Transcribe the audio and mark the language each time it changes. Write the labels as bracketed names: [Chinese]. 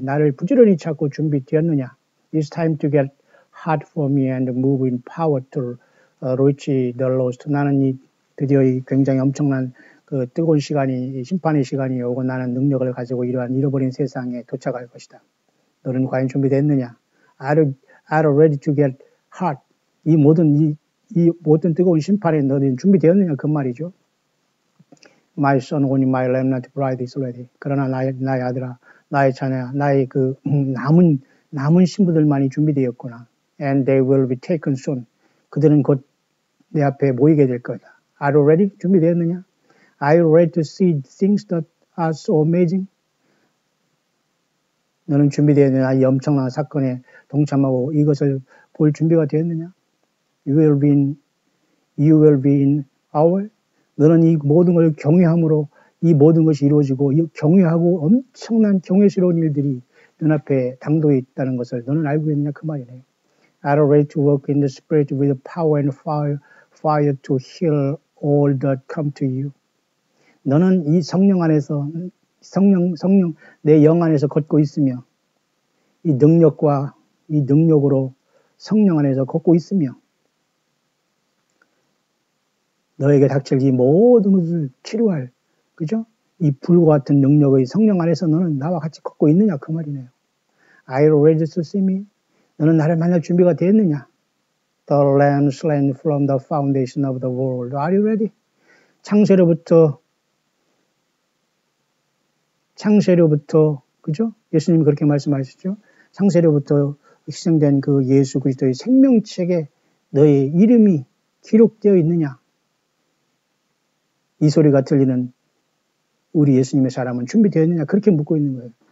[Korean] 나를 부지런히 찾고 준비되었느냐? [English] It's time to get hot for me and move in power to reach the lost. [Korean] 나는 드디어 이 굉장히 엄청난 그 뜨거운 시간이 심판의 시간이 오고 나는 능력을 가지고 이러한 잃어버린 세상에 도착할 것이다. [English] 너는 과연 준비됐느냐? Are you ready to get hot? [Korean] 이 모든 뜨거운 심판에 너는 준비되었느냐? 그 말이죠. [English] My son, only my remnant bride is ready. [Korean] 그러나 나의 아들아, 나의 자녀야, 나의 그 남은 신부들만이 준비되었구나. [English] And they will be taken soon. [Korean] 그들은 곧 내 앞에 모이게 될 거다. [English] Are you ready? 준비되었느냐? Are you ready to see things that are so amazing? [Korean] 너는 준비되었느냐? 이 엄청난 사건에 동참하고 이것을 볼 준비가 되었느냐? [English] You will be in our. [Korean] 너는 이 모든 걸 경외함으로 이 모든 것이 이루어지고 이 경외하고 엄청난 경외스러운 일들이 눈앞에 당도해 있다는 것을 너는 알고 있느냐 그 말이네요. [English] Are you ready to work in the spirit with power and fire to heal all that come to you? [Korean] 너는 이 성령 안에서 성령 내 영 안에서 걷고 있으며 이 능력으로 성령 안에서 걷고 있으며 너에게 닥칠 이 모든 것을 치료할, 그죠? 이 불과 같은 능력의 성령 안에서 너는 나와 같이 걷고 있느냐 그 말이네요. [English] Are you ready to see me? [Korean] 너는 나를 만날 준비가 되었느냐? [English] The Lamb slain from the foundation of the world. Are you ready? 창세로부터 [Korean] 창세로부터, 그죠? 예수님이 그렇게 말씀하시죠? 창세로부터 희생된 그 예수 그리스도의 생명책에 너의 이름이 기록되어 있느냐? 이 소리가 들리는 우리 예수님의 사람은 준비되어 있느냐? 그렇게 묻고 있는 거예요.